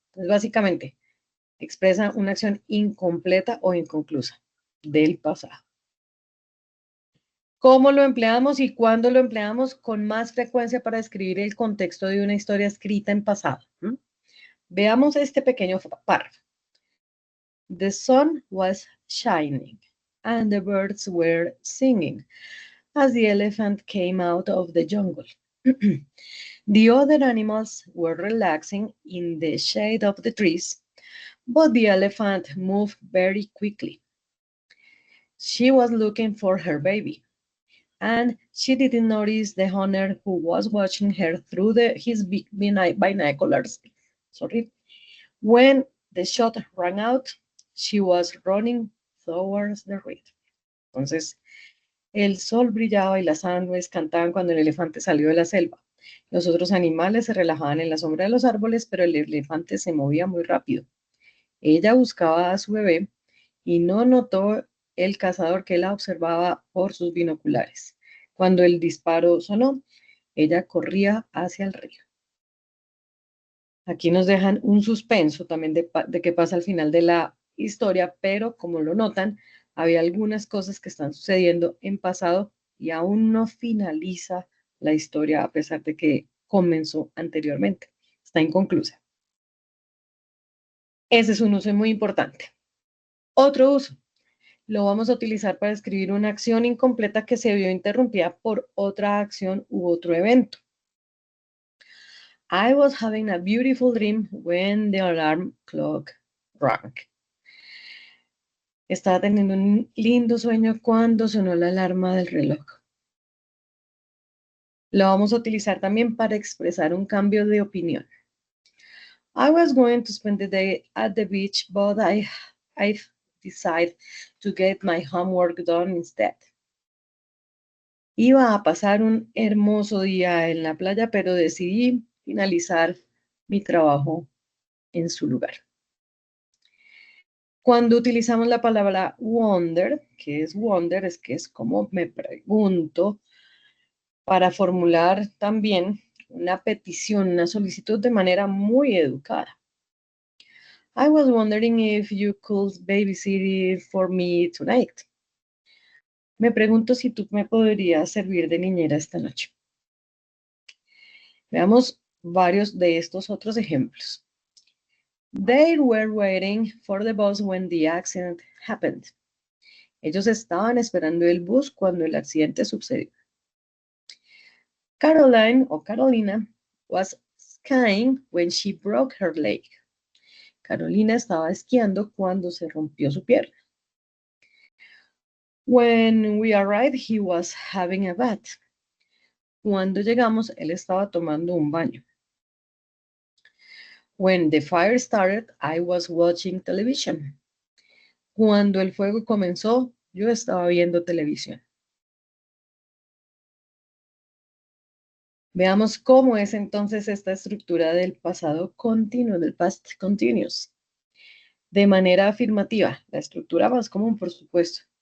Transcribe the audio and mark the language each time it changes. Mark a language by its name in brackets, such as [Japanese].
[Spanish] Entonces, básicamente, expresa una acción incompleta o inconclusa del pasado. ¿Cómo lo empleamos y cuándo lo empleamos? Con más frecuencia para describir el contexto de una historia escrita en pasado. Veamos este pequeño párrafo. [English] The sun was shining and the birds were singing as the elephant came out of the jungle. The other animals were relaxing in the shade of the trees, but the elephant moved very quickly. She was looking for her baby, and she didn't notice the hunter who was watching her through his binoculars. Sorry. When the shot rang out, she was running towards the reed. [Spanish] Entonces, el sol brillaba y las aves cantaban cuando el elefante salió de la selva. Los otros animales se relajaban en la sombra de los árboles, pero el elefante se movía muy rápido. Ella buscaba a su bebé y no notó el cazador que la observaba por sus binoculares. Cuando el disparo sonó, Ella corría hacia el río. Aquí nos dejan un suspenso también de qué pasa al final de la historia, pero como lo notan, había algunas cosas que están sucediendo en pasado y aún no finaliza la historia a pesar de que comenzó anteriormente. Está inconclusa. Ese es un uso muy importante. Otro uso. Lo vamos a utilizar para escribir una acción incompleta que se vio interrumpida por otra acción u otro evento. [English] I was having a beautiful dream when the alarm clock rang. [Spanish] Estaba teniendo un lindo sueño cuando sonó la alarma del reloj. Lo vamos a utilizar también para expresar un cambio de opinión. [English] I was going to spend the day at the beach, but I decided to get my homework done instead. [Spanish] Iba a pasar un hermoso día en la playa, pero decidí finalizar mi trabajo en su lugar. Cuando utilizamos la palabra wonder, que es wonder, es que es como me pregunto, para formular también una petición, una solicitud de manera muy educada. [English] I was wondering if you could babysit for me tonight. [Spanish] Me pregunto si tú me podrías servir de niñera esta noche. Veamos varios de estos otros ejemplos. [English] They were waiting for the bus when the accident happened. [Spanish] Ellos estaban esperando el bus cuando el accidente sucedió. [English] Caroline o Carolina was skiing when she broke her leg. [Spanish] Carolina estaba esquiando cuando se rompió su pierna. [English] When we arrived, he was having a bath. [Spanish] Cuando llegamos, él estaba tomando un baño. [English] When the fire started, I was watching television. [Spanish] Cuando el fuego comenzó, yo estaba viendo televisión. Veamos cómo es entonces esta estructura del pasado continuo, del past continuous. De manera afirmativa, la estructura más común, por supuesto.